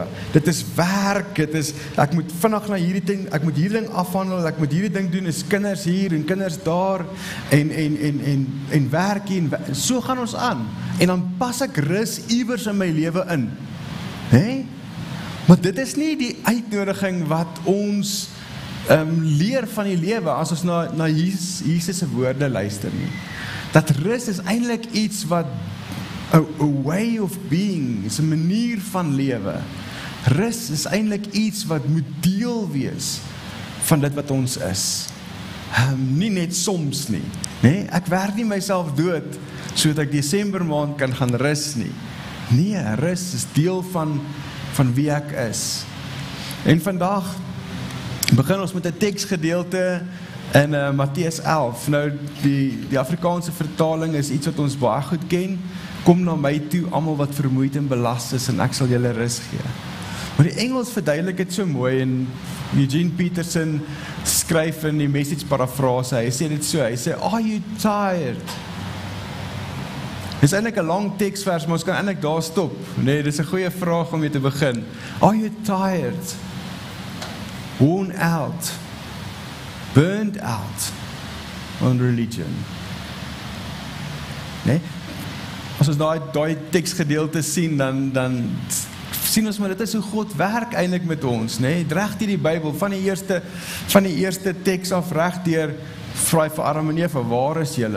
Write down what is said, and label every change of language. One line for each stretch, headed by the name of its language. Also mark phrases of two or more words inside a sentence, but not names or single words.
Afrikaans: Dit is werk, ek moet vinnig na hierdie ding, ek moet hierdie ding afhandel, ek moet hierdie ding doen, is kinders hier en kinders daar, en werk hier, en so gaan ons aan. En dan pas ek rus iewers in my lewe in. Hè? Maar dit is nie die uitnodiging wat ons leer van die lewe, as ons na Jesus se woorde luister nie. Dat rus is eintlik iets wat
English: a way of being,
Afrikaans: is 'n manier van lewe. Rus is eintlik iets wat moet deel wees van dit wat ons is. Nie net soms nie. Nee, ek werk nie myself dood sodat ek Desember maand kan gaan rus nie. Nee, rus is deel van wie ek is. En vandag begin ons met 'n teksgedeelte in Matteus 11. Nou, die Afrikaanse vertaling is iets wat ons baie goed ken. Kom na my toe, almal wat vermoeid en belas is, en ek sal julle rus gee. Maar die Engels verduidelik dit so mooi, en Eugene Peterson skryf in die Message parafrase, hy sê dit so, hy sê,
English: are you tired?
Afrikaans: Dit is eintlik 'n lang teksvers, maar ons kan eintlik daar stop. Nee, dit is 'n goeie vraag om mee te begin.
English: Are you tired? Worn out? Burned out on religion?
Afrikaans: Nee? As ons daai teksgedeelte sien, dan sien ons maar dit is hoe God werk eintlik met ons, nee? Reg deur die Bybel, van die eerste teks af reg deur, vra hy vir Adam en Eva, waar is julle?